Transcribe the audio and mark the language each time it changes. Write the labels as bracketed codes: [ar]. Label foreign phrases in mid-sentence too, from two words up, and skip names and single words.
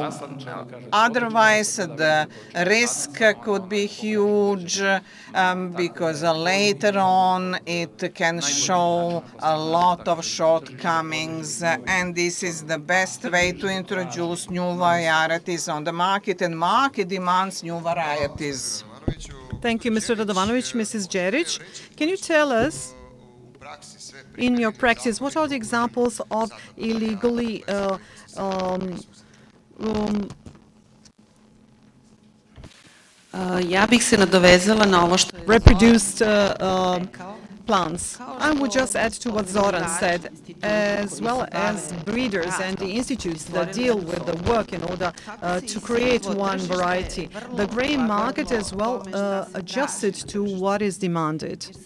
[en] Otherwise, the risk could be huge, because later on it can show a lot of shortcomings, and this is the best way to introduce new varieties on the market, and market demands new varieties. Thank you, Mr. Radovanović. Mrs. Derić, can you tell us, in your practice, what are the examples of illegally [sr] Ja bih se nadovezala na ovo što je [en] reproduced plants? I would just add to what Zoran said, as well as breeders and the institutes that deal with the work in order to create one variety. The grain market as well adjusted to what is demanded.